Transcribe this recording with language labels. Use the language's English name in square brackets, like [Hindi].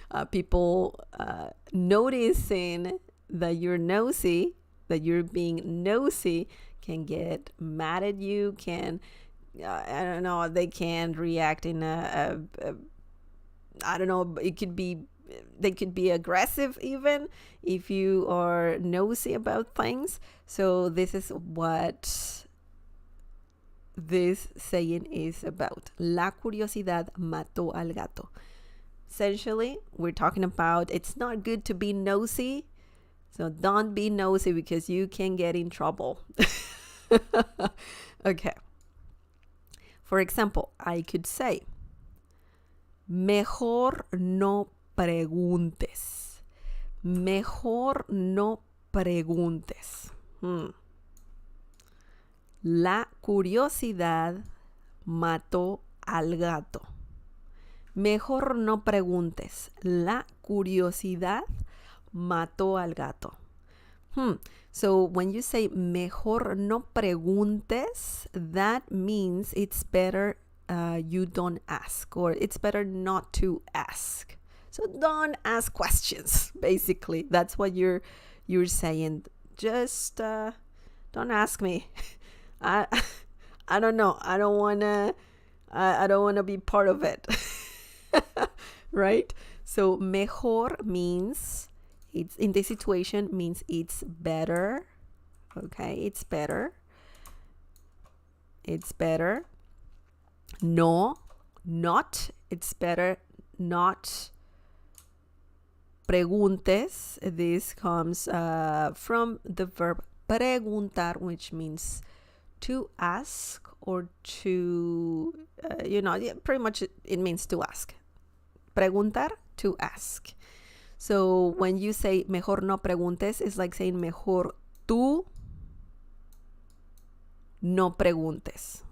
[English] People noticing that you're nosy, that you're being nosy, can get mad at you, can I don't know, they can react in a I don't know, it could be, they could be aggressive even if you are nosy about things. So this is what this saying is about. [Spanish] La curiosidad mató al gato. [English] Essentially, we're talking about it's not good to be nosy. So don't be nosy because you can get in trouble. Okay. For example, I could say, [Spanish] mejor no preguntes. Mejor no preguntes. La curiosidad mató al gato. Mejor no preguntes. La curiosidad mató al gato. [English] So when you say [Spanish] mejor no preguntes, [English] that means it's better you don't ask, or it's better not to ask. So don't ask questions, basically. That's what you're saying. Just don't ask me. I don't know. I don't wanna be part of it. Right? So mejor means, it's in this situation means it's better. Okay, it's better. It's better. No, not. It's better not. [Spanish] Preguntes. [English] This comes from the verb preguntar, which means to ask or to, pretty much it means to ask. Preguntar, to ask. So when you say [Spanish] mejor no preguntes, [English] it's like saying [Spanish] mejor tú no preguntes.